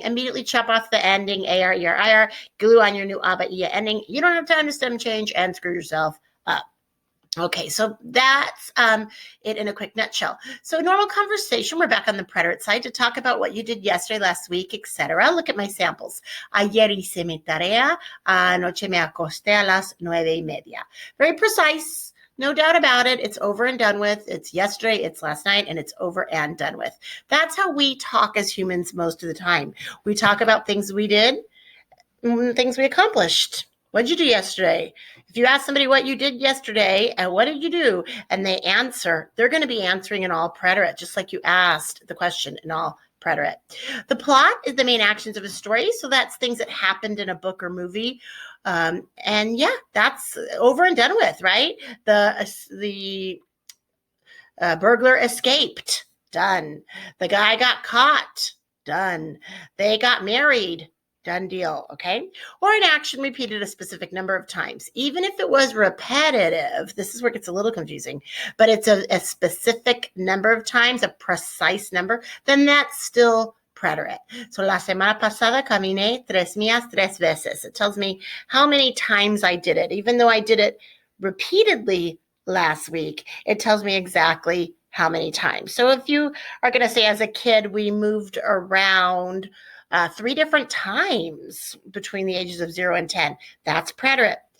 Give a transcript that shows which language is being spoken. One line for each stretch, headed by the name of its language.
English: Immediately chop off the ending, AR, ER, IR, glue on your new aba, ia ending. You don't have time to stem change and screw yourself up. Okay, so that's it in a quick nutshell. So normal conversation, we're back on the preterite side to talk about what you did yesterday, last week, etc. Look at my samples.
Spanish: Ayer hice mi tarea, anoche me acosté a las 9:30.
English: Very precise, no doubt about it. It's over and done with. It's yesterday, it's last night, and it's over and done with. That's how we talk as humans most of the time. We talk about things we did, things we accomplished. What did you do yesterday? If you ask somebody what you did yesterday and what did you do, and they answer, they're going to be answering in all preterite, just like you asked the question in all preterite. The plot is the main actions of a story, so that's things that happened in a book or movie. And yeah, that's over and done with, right? The burglar escaped, done. The guy got caught, done. They got married, done deal, okay? Or an action repeated a specific number of times. Even if it was repetitive, this is where it gets a little confusing, but it's a specific number of times, a precise number, then that's still preterite.
Spanish: So la semana pasada caminé 3 millas 3 veces.
English: It tells me how many times I did it. Even though I did it repeatedly last week, it tells me exactly how many times. So if you are going to say, as a kid, we moved around 3 different times between the ages of 0 and 10, that's preterite.